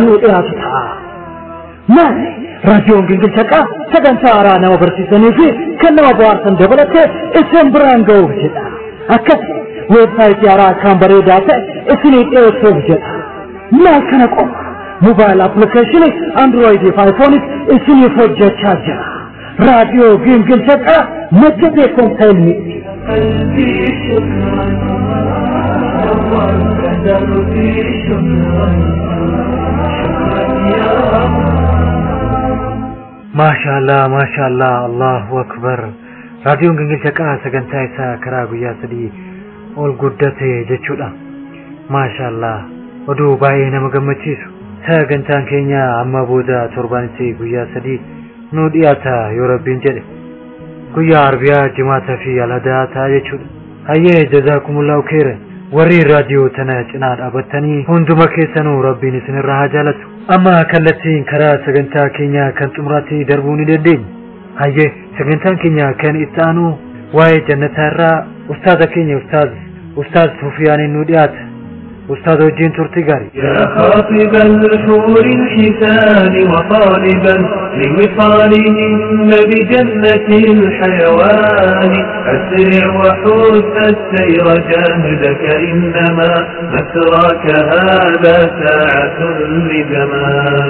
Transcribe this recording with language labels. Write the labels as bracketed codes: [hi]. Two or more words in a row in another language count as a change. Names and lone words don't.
[om] nu dhiyaatu ta'a maali raadiyoon Gingilchaqa sagantaa haaraa nama barsiisanii fi kan nama bohaarsan dabalatee isin biraan ga'uuf jedha akkasuma website yara kan bareedate isini eeso jedha ma kana qom [en] mobile application [om] android iphone isini hojjechaa jira radio Gingilchaqa majjate kontaini [ar] قلبي شكرا نورت دربي شكرا شكرا يا رب ما شاء الله الله أكبر [om] راديو Gingilchaqa sagantaa isaa karaa guyyaa sadii ol guddate jechuudha maashaallah oduu baay'ee nama gammachiisu sagantaan keenya amma booda torbaanitti guyyaa sadii nu dhiyaata yoo rabbiin jedhe guyyaa arbiyaa jimaata fi alhadaa ta'a jechuudha hayyee [ar] جزاكم الله خيرا [om] warri raadiyoo tana cinaa dhaabattanii hunduma keessanuu rabbiin isinirraa haa jaalatu amma kallattiin karaa sagantaa keenya kan xumuraatti darbuu ni dandeenya hayyee sagantaan keenya kan itti aanu waa'ee jannataa irraa ustaaza keenya أستاذ سفيان النوديات أستاذ وجين تورتيغاري [ar] يا خاطب الحور الحسان وطالبا لوصالهن بجنة الحيوان أسرع وحث السير جاهدك إنما مسراك هذا ساعة لزمان